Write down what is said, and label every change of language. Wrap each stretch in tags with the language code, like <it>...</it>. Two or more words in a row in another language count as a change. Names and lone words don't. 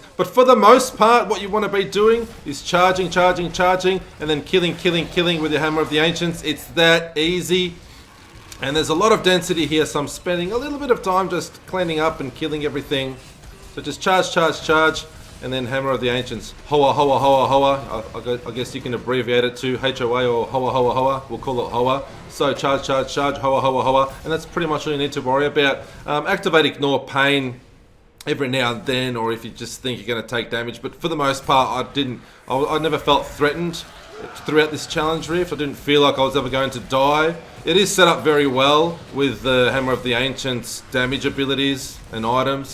<en>But for the most part, what you want to be doing is charging, charging, charging, and then killing, killing, killing with your Hammer of the Ancients. It's that easy. And there's a lot of density here, so I'm spending a little bit of time just cleaning up and killing everything. So just charge, charge, charge, and then Hammer of the Ancients. Hoa, hoa, hoa, hoa. I guess you can abbreviate it to HOA or hoa, hoa, hoa. We'll call it hoa. So charge, charge, charge, hoa, hoa, hoa. And that's pretty much all you need to worry about. Activate Ignore Pain every now and then, or if you just think you're going to take damage. But for the most part, I never felt threatened throughout this challenge rift. I didn't feel like I was ever going to die. It is set up very well with the Hammer of the Ancients damage abilities and items.</en>